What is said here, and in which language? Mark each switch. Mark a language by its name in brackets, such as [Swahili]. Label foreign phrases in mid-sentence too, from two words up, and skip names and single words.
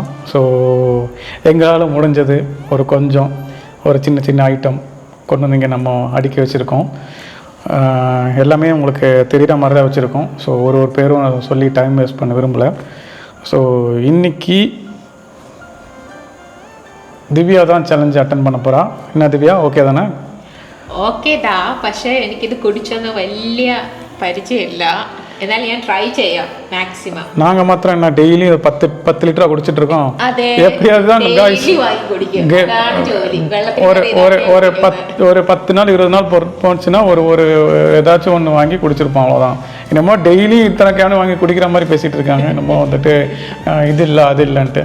[Tamil] ஸோ எங்களால் முடிஞ்சது ஒரு சின்ன சின்ன ஐட்டம் கொண்டு வந்து இங்கே நம்ம அடுக்கி வச்சுருக்கோம். எல்லாமே உங்களுக்கு தெரிகிற மாதிரி தான் வச்சுருக்கோம். ஸோ ஒரு பேரும் சொல்லி [English] time waste [Tamil] பண்ண விரும்பலை. ஸோ இன்றைக்கி திவ்யா தான் [English] challenge attend [Tamil] பண்ண போகிறா. என்ன திவ்யா, ஓகே தானே? [Malayalam] ഓക്കേടാ, പക്ഷേ എനിക്കിത് കുടിച്ചൊന്നും വലിയ പരിചയമില്ല. എന്നാലും ഞാൻ ട്രൈ ചെയ്യാം മാക്സിമം. [Tamil] நாங்கள் மாத்திரம் என்ன டெய்லி 10 லிட்டரா குடிச்சிட்டு இருக்கோம். எப்படியாவது தான் ஒரு 10 நாள் 20 நாள் போச்சுன்னா ஒரு ஏதாச்சும் ஒன்று வாங்கி குடிச்சிருப்போம், அவ்வளோதான். என்னமோ டெய்லி இத்தனை கேனு வாங்கி குடிக்கிற மாதிரி பேசிகிட்டு இருக்காங்க. என்னமோ வந்துட்டு இது இல்லை அது இல்லைன்ட்டு.